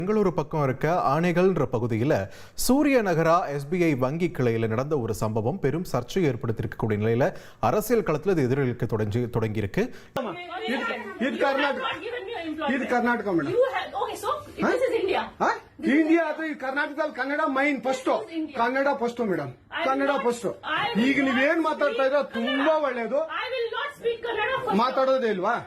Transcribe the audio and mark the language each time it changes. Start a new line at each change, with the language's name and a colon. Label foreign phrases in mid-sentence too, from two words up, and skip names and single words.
Tamil: பெங்களூரு பக்கம் இருக்க ஆனைகள்ன்ற பகுதியில் சூரிய நகரா எஸ்பிஐ வங்கி கிளையில் நடந்த ஒரு சம்பவம் பெரும் சர்ச்சை ஏற்படுத்தியிருக்கக்கூடிய நிலையில அரசியல் களத்தில் இது எதிரொலிக்க தொடங்கி இருக்கு.
Kannada: ಇದು ಕರ್ನಾಟಕ ಮೇಡಮ್. ಇಂಡಿಯಾ ಅದು ಕರ್ನಾಟಕದಲ್ಲಿ ಕನ್ನಡ
English: main first,
Kannada: ಕನ್ನಡ
English: first madam,
Kannada: ಕನ್ನಡ ಫಸ್ಟ್. ಈಗ ನೀವೇನ್ ಮಾತಾಡ್ತಾ ಇದ್ರೆ ತುಂಬಾ ಒಳ್ಳೇದು. ಮಾತಾಡೋದೇ ಇಲ್ವಾ?